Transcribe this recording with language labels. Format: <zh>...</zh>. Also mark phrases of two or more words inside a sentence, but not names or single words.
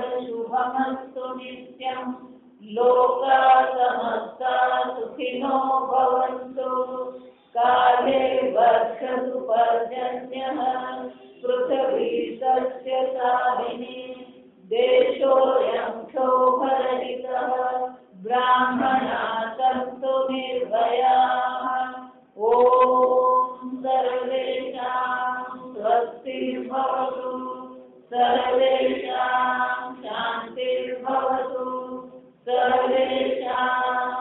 <sa>शुभमस्तु नित्यं लोकाः समस्ता सुखिनो भवन्तु काले वर्षतु पर्जन्यः पृथ्वी सस्यशालिनी देशोऽयं क्षोभरहितः ब्राह्मणाः सन्तु निर्भयाः. ॐ सर्वेषां स्वस्तिर्भवतु, सर्वेषां शान्तिर्भवतु, सर्वेषां</sa>